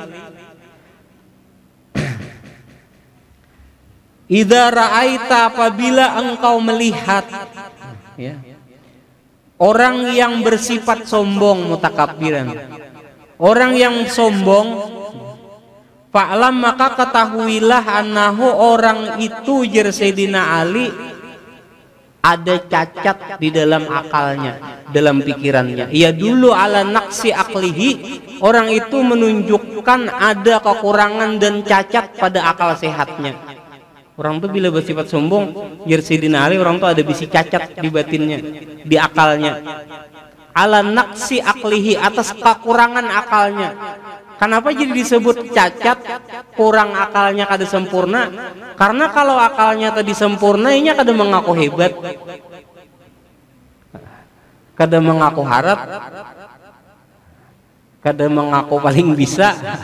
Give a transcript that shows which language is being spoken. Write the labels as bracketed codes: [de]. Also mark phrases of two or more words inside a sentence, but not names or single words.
[ar] إذا رأيت, [id] apabila engkau melihat, ya, orang yang bersifat sombong, mutakabbiran, orang yang sombong, fa'lam, maka ketahuilah, annahu, orang itu, jar Sayyidina Ali, ada cacat di dalam akalnya, dalam pikirannya. [ar] يدل على نقص عقله, [id] orang itu menunjukkan ada kekurangan dan cacat pada akal sehatnya. Orang tuh bila bersifat sombong, [bjn] jar Sayyidina Ali, orang tuh ada bisi cacat di batinnya, di akalnya. [ar] على نقص عقله, [id] atas kekurangan akalnya. Kenapa jadi disebut cacat, kurang akalnya kada sempurna? [bjn] Karena kalau akalnya tadi sempurna, inya kada mengaku hebat, kada mengaku harap, kada mengaku paling bisa.